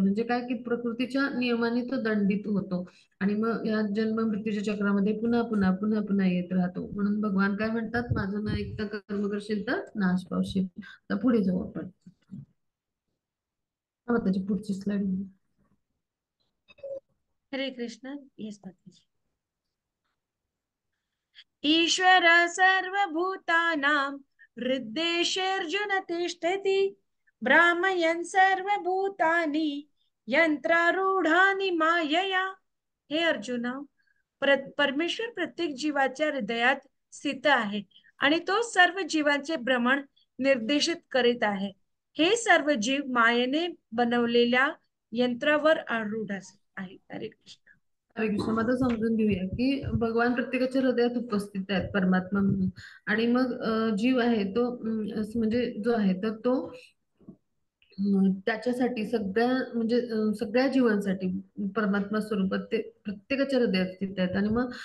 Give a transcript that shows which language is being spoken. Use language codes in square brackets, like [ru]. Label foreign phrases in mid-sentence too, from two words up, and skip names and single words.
[mr] म्हणजे काय, की प्रकृतीच्या नियमाने तो दंडित होतो आणि मग या जन्म मृत्यूच्या चक्रामध्ये पुन्हा पुन्हा पुन्हा पुन्हा येत राहतो. म्हणून भगवान काय म्हणतात, माझं न ऐकता कर्म करशील तर नाश पावशील. तर पुढे जाऊ आपण. हा, त्याची पुढची स्लाइड. हरे कृष्ण. येस माताजी. [sa] ईश्वर सर्वभूतानां हृद्देशेऽर्जुन तिष्ठति भ्रामयन् सर्वभूतानि यंत्रारूढानि मायया. [mr] हे अर्जुना, परमेश्वर प्रत्येक जीवाच्या हृदयात स्थित आहे आणि तो सर्व जीवांचे भ्रमण निर्देशित करीत आहे. हे सर्व जीव मायेने बनवलेल्या यंत्रावर आरूढ आहे. हरे कृष्ण. हरे कृष्ण. मग आता समजून घेऊया की भगवान प्रत्येकाच्या हृदयात उपस्थित आहेत परमात्मा म्हणून. आणि मग जीव आहे तो म्हणजे जो आहे तर तो त्याच्यासाठी सगळ्या म्हणजे सगळ्या जीवांसाठी परमात्मा स्वरूपात ते प्रत्येकाच्या हृदयात स्थित आहेत.